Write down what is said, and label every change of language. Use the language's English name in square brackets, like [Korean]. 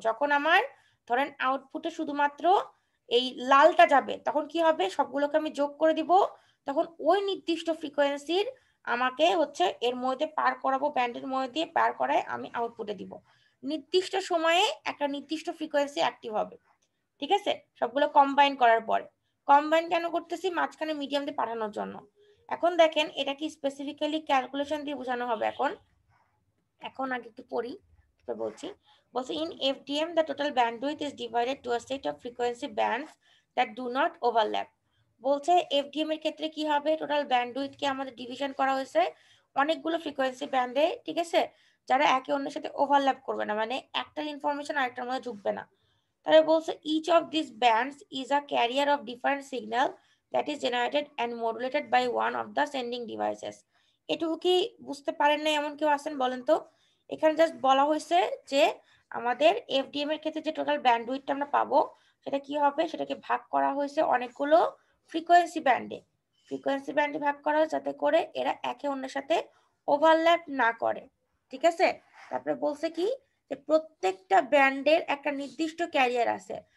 [Bangla] যখন আমার ধরেন আউটপুটে শুধুমাত্র এই লালটা যাবে, তখন কি হবে, সবগুলোকে আমি যোগ করে দিব, তখন ওই নির্দিষ্ট ফ্রিকোয়েন্সির আমাকে হচ্ছে এর মধ্যে পার করাবো, ব্যান্ডের মধ্যে দিয়ে পার করায় আমি আউটপুটে দিব। নির্দিষ্ট সময়ে একটা নির্দিষ্ট ফ্রিকোয়েন্সি অ্যাক্টিভ হবে, ঠিক আছে, সবগুলো কম্বাইন করার পরে। কম্বাইন কেন করতেছি, মাঝখানে মিডিয়াম দিয়ে পাঠানোর জন্য। এখন দেখেন এটা কি স্পেসিফিক্যালি ক্যালকুলেশন দিয়ে বোঝানো হবে। এখন আগে একটু পড়ি, বলছি। বলছে [English] In FDM the total bandwidth is divided to a set of frequency bands that do not overlap। [Bangla] বলছে FDM এর ক্ষেত্রে কি হবে, টোটাল ব্যান্ডউইথ কে আমাদের ডিভিশন করা হয়েছে অনেকগুলো ফ্রিকোয়েন্সি ব্যান্ডে, ঠিক আছে, যারা একে অন্যের সাথে ওভারল্যাপ করবে না, মানে একটার ইনফরমেশন আরেকটার মধ্যে ঢুকবে না। তাহলে বলছে [English] each of these bands is a carrier of different signal that is generated and modulated by one of the sending devices। [Bangla] এটুকু কি বুঝতে পারেন না এমন কেউ আছেন বলেন তো? এখানে জাস্ট বলা হয়েছে যে আমাদের FDM এর ক্ষেত্রে যে টোটাল ব্যান্ডউইথটা আমরা পাবো সেটা কি হবে, সেটাকে ভাগ করা হয়েছে অনেকগুলো ফ্রিকোয়েন্সি ব্যান্ডে ভাগ করা হয়েছে যাতে করে এরা একে অন্যের সাথে ওভারল্যাপ না করে, ঠিক আছে। তারপরে বলছে কি যে প্রত্যেকটা ব্যান্ডের একটা নির্দিষ্ট ক্যারিয়ার আছে,